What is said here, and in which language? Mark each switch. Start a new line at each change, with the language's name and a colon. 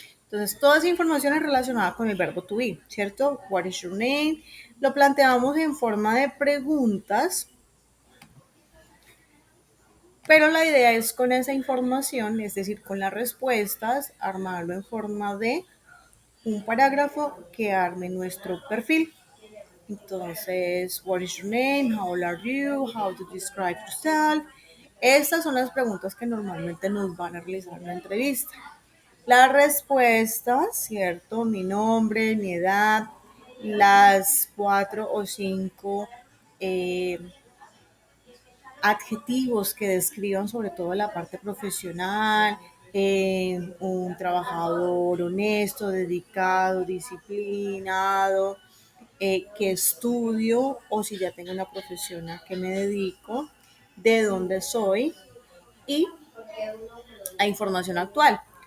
Spanish: Entonces, toda esa información es relacionada con el verbo to be, ¿cierto?
English: What is your name?
Spanish: Lo planteamos en forma de preguntas, pero la idea es con esa información, es decir, con las respuestas, armarlo en forma de un parágrafo que arme nuestro perfil. Entonces,
English: what is your name? How old are you? How to describe yourself?
Spanish: Estas son las preguntas que normalmente nos van a realizar en una entrevista. La respuesta, ¿cierto? Mi nombre, mi edad, las cuatro o cinco eh, adjetivos que describan sobre todo la parte profesional, un trabajador honesto, dedicado, disciplinado, qué estudio o si ya tengo una profesión a qué me dedico, de dónde soy y a información actual.